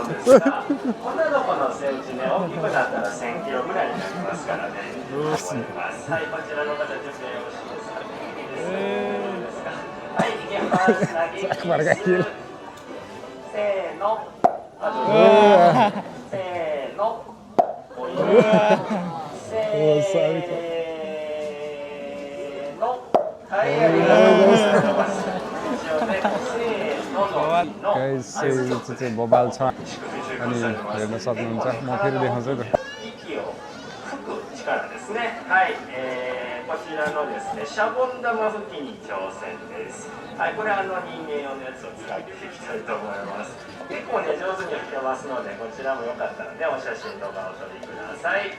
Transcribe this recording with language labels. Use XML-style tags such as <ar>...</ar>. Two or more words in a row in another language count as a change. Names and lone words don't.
<ja>ですが、女の子のセイウチね、大きくなったら1000キロぐらいになりますからね。はい、こちらの方、準備よろしいですか。はい、いきます。投げキス。せーの。せーの。</ja> <ne>गाइज चाहिँ बबाल छ अनि हेर्न सक्नुहुन्छ म फेरि देखाउँछु त</ne> <ja>はい、こちらのですね、シャボン玉吹きに挑戦です。はい、これ人間用のやつを使っていきたいと思います。結構ね、上手に吹けますので、こちらもよかったらね、お写真とかお撮りください。</ja>